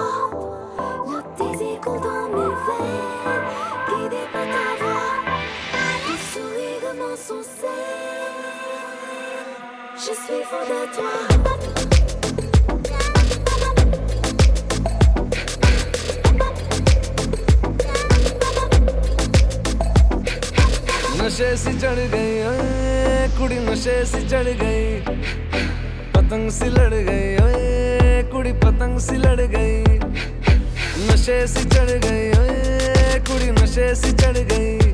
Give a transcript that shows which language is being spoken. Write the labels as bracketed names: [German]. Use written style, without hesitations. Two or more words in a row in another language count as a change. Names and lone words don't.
[French] Note tes échos dans mes veines, guidé par ta voix. Tes sourires m'ensorcellent, je suis fou de toi. [Punjabi] ਨਸ਼ੇ ਸੀ ਚੜ੍ਹ ਗਈ ਓਏ ਕੁੜੀ ਨਸ਼ੇ ਸੀ ਚੜ੍ਹ ਗਈ ਪਤੰਗ ਸੀ ਲੜ ਗਈ ਓਏ ਕੁੜੀ ਪਤੰਗ ਸੀ ਲੜ ਗਈ ਨਸ਼ੇ ਸੀ ਚੜ੍ਹ ਗਈ ਓਏ ਕੁੜੀ ਨਸ਼ੇ ਸੀ ਚੜ੍ਹ ਗਈ